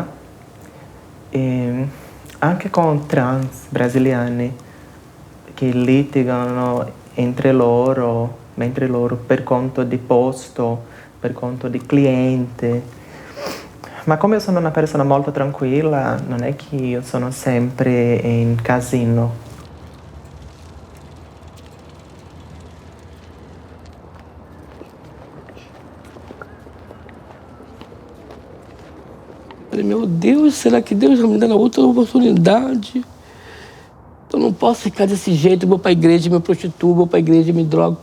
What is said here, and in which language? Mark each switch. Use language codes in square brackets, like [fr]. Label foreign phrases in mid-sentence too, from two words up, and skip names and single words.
[it] E anche con trans brasiliani che litigano entre loro, mentre loro per conto di posto, per conto di cliente. Ma come io sono una persona molto tranquilla, non è che io sono sempre in casino. [pt] Falei, meu Deus, será que Deus vai me dar outra oportunidade? Eu não posso ficar desse jeito, eu vou para a igreja, me prostituo, vou para a igreja, me drogo.